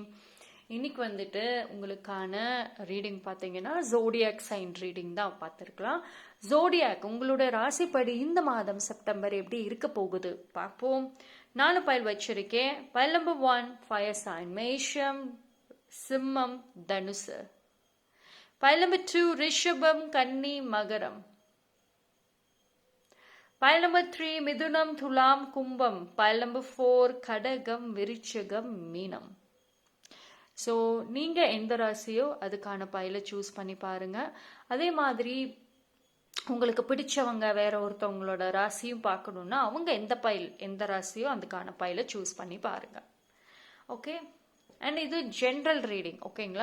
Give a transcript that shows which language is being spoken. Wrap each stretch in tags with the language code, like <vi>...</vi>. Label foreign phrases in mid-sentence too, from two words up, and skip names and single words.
<ta>இன்னைக்கு வந்துட்டு உங்களுக்கான ரீடிங் பார்த்தீங்கன்னா</ta> <en>zodiac sign reading</en> <ta>தான் பார்த்துருக்கலாம். ஜோடியாக் உங்களோட ராசிப்படி இந்த மாதம் செப்டம்பர் எப்படி இருக்க போகுது பார்ப்போம். 4 பைல் வச்சிருக்கேன்.</ta> <en>pile number 1 fire sign</en> <ta>மேஷம், சிம்மம், தனுசு.</ta> <en>Pile number 2, Rishabam, Kanni, Magaram. Pile number 3, Midunam, Thulam, Kumbam. Pile number 4, Kadagam, Virichagam, Meenam.</en> <ta>ஸோ நீங்கள் எந்த ராசியோ அதுக்கான பைலை சூஸ் பண்ணி பாருங்க. அதே மாதிரி உங்களுக்கு பிடிச்சவங்க வேற ஒருத்தவங்களோட ராசியும் பார்க்கணுன்னா அவங்க எந்த ராசியோ அதுக்கான பைலை சூஸ் பண்ணி பாருங்க.</ta> <en>okay, and</en> <ta>இது</ta> <en>general reading,</en> <ta>ஓகேங்களா?</ta>